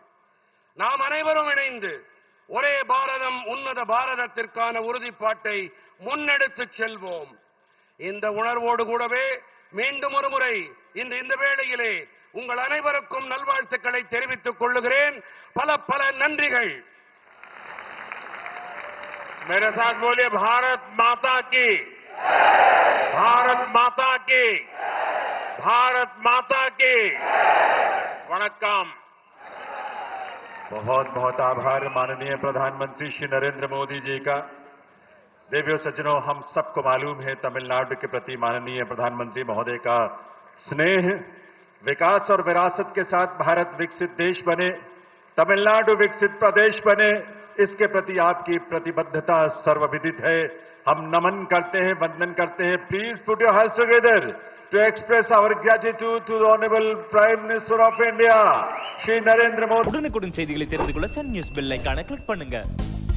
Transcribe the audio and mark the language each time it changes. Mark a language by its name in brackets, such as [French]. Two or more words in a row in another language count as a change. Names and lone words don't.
[Tamil] நாம் அனைவரும் இணைந்து ஒரே பாரதம் உன்னத பாரதத்திற்கான உறுதிப்பாட்டை முன்னெடுத்துச் செல்வோம். இந்த உணர்வோடு கூடவே மீண்டும் ஒரு முறை இந்த வேளையிலே உங்கள் அனைவருக்கும் நல்வாழ்த்துக்களை தெரிவித்துக் கொள்ளுகிறேன். பல பல நன்றிகள். [Hindi] मेरे साथ बोलिए भारत माता की, भारत माता की, भारत माता की। वणक्कम। बहुत बहुत आभार माननीय प्रधानमंत्री श्री नरेंद्र मोदी जी का। देवियों सज्जनों, हम सबको मालूम है तमिलनाडु के प्रति माननीय प्रधानमंत्री महोदय का स्नेह। विकास और विरासत के साथ भारत विकसित देश बने, तमिलनाडु विकसित प्रदेश बने, इसके प्रति आपकी प्रतिबद्धता सर्वविदित है। हम नमन करते हैं, वंदन करते हैं। [English] please put your hands together to express our gratitude to the Honorable Prime Minister of India, Shri Narendra Modi. [Tamil] உடனுக்குடன் செய்திகளை தெரிந்து கொள்ள சன் நியூஸ் பெல் ஐகானை கிளிக் பண்ணுங்க.